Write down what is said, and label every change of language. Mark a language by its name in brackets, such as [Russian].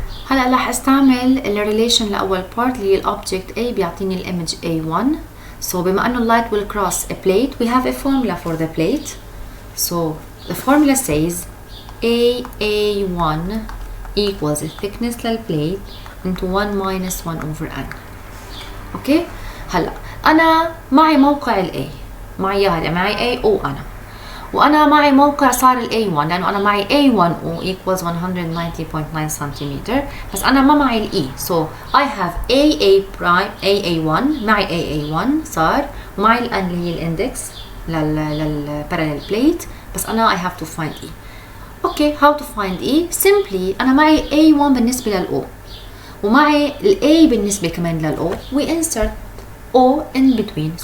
[Arabic] هلا رح استعمل الريليشن لأول part اللي هي الأوبجكت A بيعطيني الإيمج A1. [English] So بما أنه light will cross a plate, we have a formula for the plate. So the formula says AA1 equals the thickness للplate into 1 minus 1 over n. [Arabic] اوكي هلا انا معي موقع ال A، معي هذا معي A O انا، وانا معي موقع صار ال A1 لانه انا معي A1O equals 190.9 centimeter، بس انا ما معي ال E. So I have AA prime AA1 معي AA1 صار، ومعي ال N اللي هي الاندكس للبارallel plate، بس انا I have to find E. اوكي how to find E؟ simply انا معي A1 بالنسبة لل O ومعي ال A بالنسبة كمان لل O، we insert O in between.